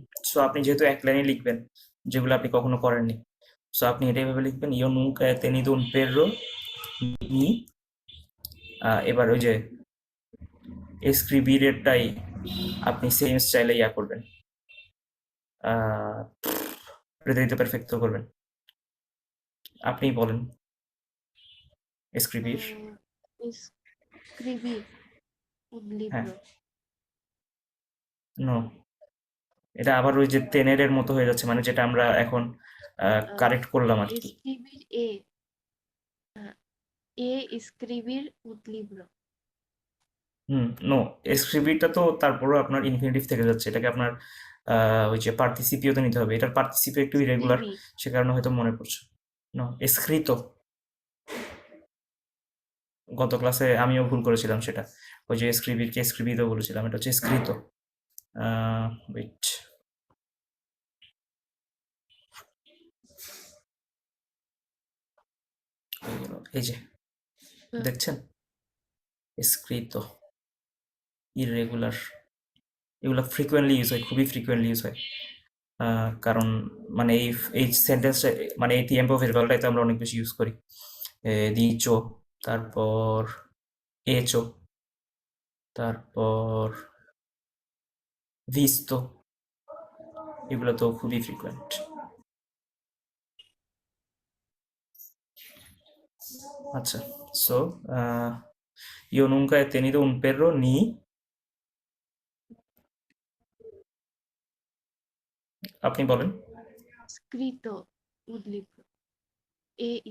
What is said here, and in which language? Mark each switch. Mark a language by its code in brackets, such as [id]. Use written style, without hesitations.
[bn] So আপনি যেহেতু এক লাইনে লিখবেন, যেগুলো আপনি কখনো করেননি, সো আপনি এটা এভাবে লিখবেন, ইও নুনকা [es] he tenido un perro ni, [bn] এবার ওই যে escribir এরটাই আপনি সেম স্টাইলে ইয়া করবেন, প্রেতেরিত পারফেক্টো করবেন। আপনি বলেন escribir। [es] Escribir un [bn] হ্যাঁ, [es] libro. [bn] নো, এটা আবার ওই যে তেনেরের মতো হয়ে যাচ্ছে, মানে যেটা আমরা এখন Ah, কারেক্ট করলাম আর কি। [es] escribir ah, escribir un libro. [bn] No, এসক্রিবিটা তো তারপরও আপনার ইনফিনিটিভ থেকে যাচ্ছে, এটাকে আপনার ওই যে পার্টিসিপিওতে নিতে হবে, এটার পার্টিসিপিও একটু ইরেগুলার, [es] Escribir. [bn] সে কারণে হয়তো মনে পড়ছে। No, escrito। গত ক্লাসে আমিও ভুল করেছিলাম সেটা। ওই যে escribir কে escribido বলেছিলাম, এটা হচ্ছে escrito। ওয়েট, এই যে হুম। দেখছেন, escrito, irregular, এগুলো ফ্রিকোয়েন্টলি ইউজ হয়, খুবই ফ্রিকোয়েন্টলি ইউজ হয়। কারণ মানে এই সেন্টেন্সটা, মানে এই [es] tiempo verbal- [bn] টাই তো আমরা অনেক বেশি ইউজ করি। dicho, তারপর hecho, তারপর visto, এগুলো তো খুবই ফ্রিকোয়েন্ট। আচ্ছা, so [es] yo nunca he tenido un perro ni, [bn] আপনি বলেন। [es] Escrito, un libro. He